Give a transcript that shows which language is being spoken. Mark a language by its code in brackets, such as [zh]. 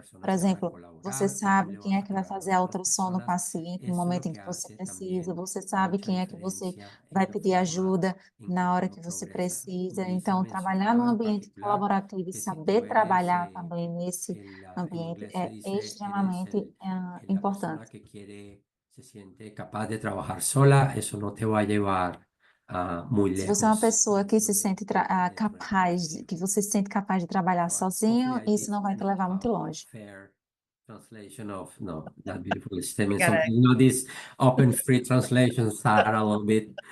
[pt] Por exemplo, você sabe quem é que vai fazer a ultrassom no paciente no momento em que você precisa, você sabe quem é que você vai pedir ajuda na hora que você precisa. Então, trabalhar num ambiente colaborativo e saber trabalhar também nesse ambiente é extremamente importante. [es] Se siente capaz de trabajar sola, eso no te va a llevar muy [pt] Se você é uma [es] lejos. [pt] pessoa que se sente que você se sente capaz de trabalhar sozinho, isso não vai te levar muito longe. [en] Fair translation of that beautiful statement. Got it. Sometimes, you know, these open free translations are a little bit